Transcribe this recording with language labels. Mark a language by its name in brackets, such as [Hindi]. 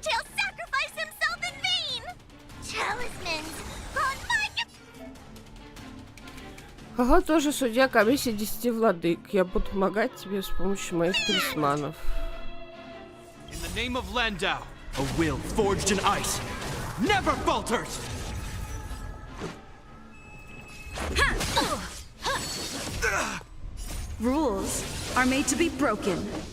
[English] Tail sacrifice himself in vain! Talismans on my... [Russian] Ага, тоже судья комиссии 10 владык. Я буду помогать тебе с помощью моих талисманов. [English] In the name of Landau, a will forged in ice never falters! Rules are made to be broken.